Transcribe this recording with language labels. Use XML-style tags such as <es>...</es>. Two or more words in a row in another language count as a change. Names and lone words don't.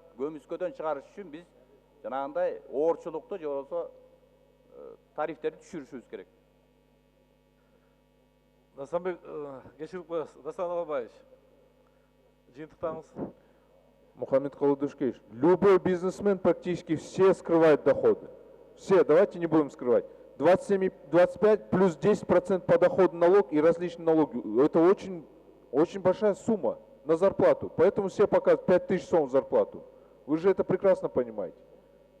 <ky>Көмүскөдөн чыгарыш үчүн биз жанагындай оорчулукту же болбосо тарифтерди түшүрүшүбүз керек. Дастан Далабаевич, жыйынтыктаңыз. Мухаммед Калдышкевич,</ky> <ru>любой бизнесмен практически все скрывают доходы. Все, давайте не будем скрывать. 25 плюс 10% подоходный налог и различные налоги. Это очень большая сумма на зарплату. Поэтому все показывают 5000 сом зарплату. Вы же это прекрасно понимаете.</ru>